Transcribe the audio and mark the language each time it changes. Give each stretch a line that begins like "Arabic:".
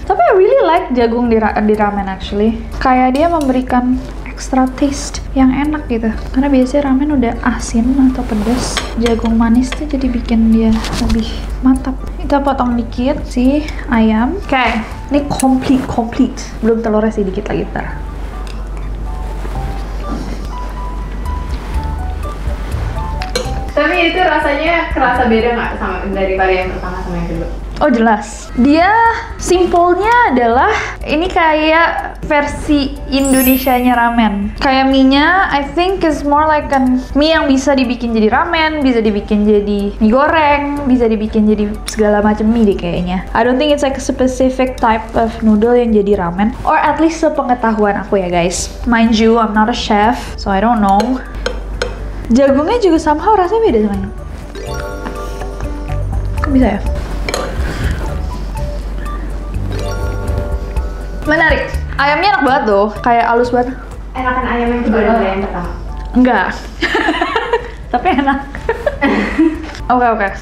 Indonesian: Tapi
English: I really like
Indonesian: jagung di ramen
English: actually.
Indonesian: Kayak dia memberikan
English: extra taste
Indonesian: yang enak gitu. Karena biasanya ramen udah asin atau pedas. Jagung manis tuh jadi bikin dia lebih mantap. Kita potong dikit si ayam. Oke, ini complete. Belum telurnya sih, dikit lagi ntar. Tapi itu rasanya kerasa beda nggak sama daripada yang pertama sama yang kedua? Oh jelas. Dia simpelnya adalah ini kayak versi Indonesianya ramen. Kayak mie-nya
English: I think is more like
Indonesian: mie yang bisa dibikin jadi ramen, bisa dibikin jadi mie goreng, bisa dibikin jadi segala macam mie deh kayaknya.
English: I don't think it's like a specific type of noodle
Indonesian: yang jadi ramen.
English: Or at least
Indonesian: sepengetahuan aku ya guys.
English: Mind you, I'm not a chef, so I don't know.
Indonesian: Jagungnya juga somehow rasanya beda sama ini. Kok bisa ya? Menarik. Ayamnya enak banget tuh, kayak halus banget. Enakan ayam yang kedua daripada yang pertama? Enggak. Tapi enak. Oke.